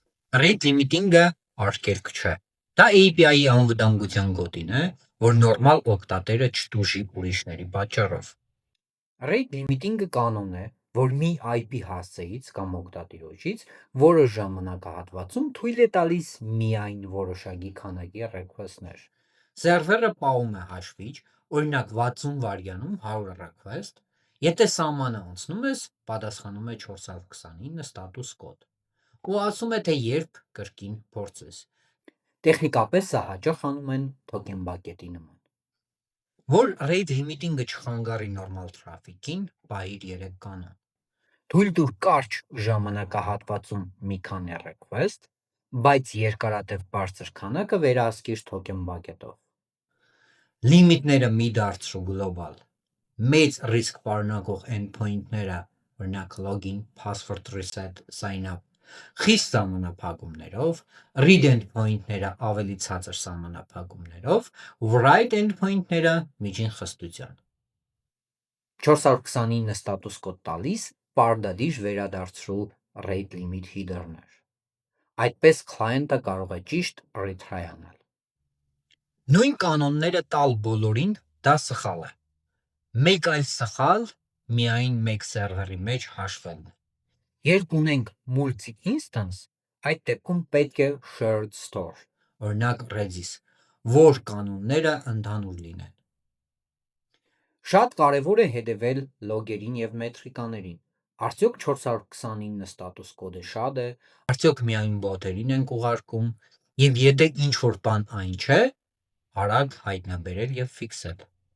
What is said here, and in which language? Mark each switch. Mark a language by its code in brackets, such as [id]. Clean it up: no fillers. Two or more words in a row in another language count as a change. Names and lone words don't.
[en] Rate limiting- [hy] ը արգելք չէ։ Դա API-ի անվտանգության գոտին է, որ նորմալ օգտատերը չտուժի ուրիշների պատճառով։ [en] Rate limiting- [hy] ը կանոն է, որ մի IP հասցեից կամ օգտատիրոջից որոշ ժամանակահատվածում թույլ է տալիս միայն որոշակի քանակի request-ներ։ Սերվերը պահում է հաշվիչ, օրինակ 60 վայրկյանում 100 request, եթե սահմանը անցնում ես, պատասխանում է 429 status կոդ ու ասում է, թե երբ կրկին փորձես։ Տեխնիկապես սա հաճախ անում են token bucket-ի նման։ Որ [en] rate limiting- [hy] ը չխանգարի նորմալ traffic-ին, պահիր 3 կանոն։ Թույլ տուր կարճ ժամանակահատվածում մի քանի request, բայց երկարատև բարձր քանակը վերահսկիր [en] token bucket- [hy] ով։ Լիմիտները մի դարձրու գլոբալ։ Մեծ ռիսկ պարունակող endpoint-ները, օրինակ [en] login, password reset, sign up, [hy] խիստ սահմանափակումներով, read endpoint-ները ավելի ցածր սահմանափակումներով, write endpoint-ները միջին խստության։ 429 status կոդ տալիս պարտադիր վերադարձրու [en] rate limit header- [hy] ներ։ Այդպես client-ը կարող է ճիշտ retry անել։ Նույն կանոնները տալ բոլորին դա սխալ է։ Մեկ այլ սխալ միայն մեկ սերվերի մեջ հաշվելն է։ Երբ ունենք multi-instance, այդ դեպքում պետք է [en] shared store, [hy] օրինակ Redis, որ կանոնները ընդհանուր լինեն։ Շատ կարևոր է հետևել լոգերին եւ մետրիկաներին։ Արդյոք 429 status կոդը շատ է, արդյոք միայն բոթերին ենք ուղարկում, եւ եթե ինչ-որ բան այն չէ, արագ հայտնաբերել եւ ֆիքսել։